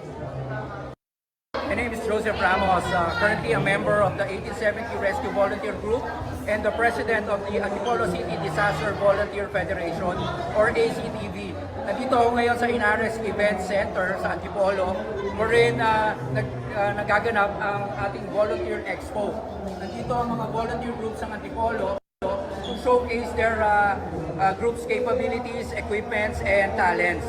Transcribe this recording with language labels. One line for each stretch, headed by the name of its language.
English: My name is Joseph Ramos, currently a member of the 1870 Rescue Volunteer Group and the president of the Antipolo City Disaster Volunteer Federation or ACTV.
Filipino: Nandito ako ngayon sa Inares Event Center sa Antipolo wherein nagaganap ang ating Volunteer Expo. Nandito ang mga volunteer groups ng Antipolo
English: to showcase their group's capabilities, equipments, and talents.